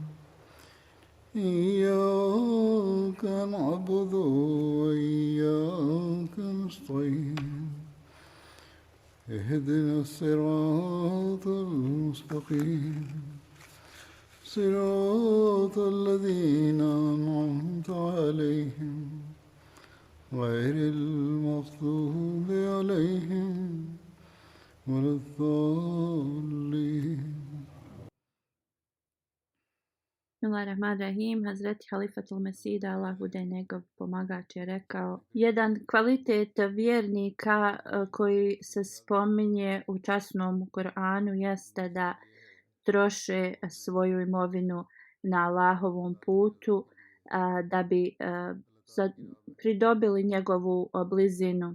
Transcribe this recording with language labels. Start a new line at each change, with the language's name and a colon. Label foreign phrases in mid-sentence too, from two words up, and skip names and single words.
Arabic: إياك نعبد وإياك نستعين اهدنا الصراط المستقيم صراط الذين أنعمت عليهم غير المغضوب عليهم ولا الضالين. Bismillahirrahmanirrahim.
Bosnian: Hazreti Halifatul Mesida, Allah bude njegov pomagač, je rekao: jedan kvalitet vjernika koji se spominje u časnom Koranu jeste da troše svoju imovinu na Allahovom putu da bi pridobili njegovu blizinu.